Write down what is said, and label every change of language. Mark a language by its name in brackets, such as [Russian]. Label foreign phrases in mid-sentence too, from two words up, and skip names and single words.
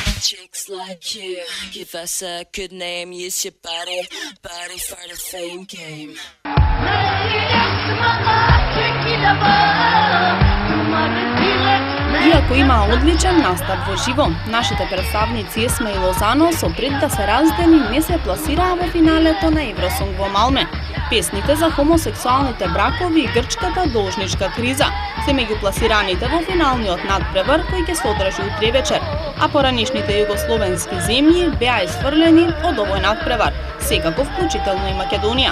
[English] chicks like you. Give us a good name, use your body for the fame game. [Macedonian] Иако има одличен настап во живо, нашите представници Есма и Лозано со пред да се раздени не се пласираа во финалето на Евросонг во Малме. Песните за хомосексуалните бракови и грчката должничка криза се меѓу пласираните во финалниот надпревар кој ќе се одржи утре вечер, а поранешните југословенски земји беа исфрлени од овој надпревар, секако вклучително и Македонија.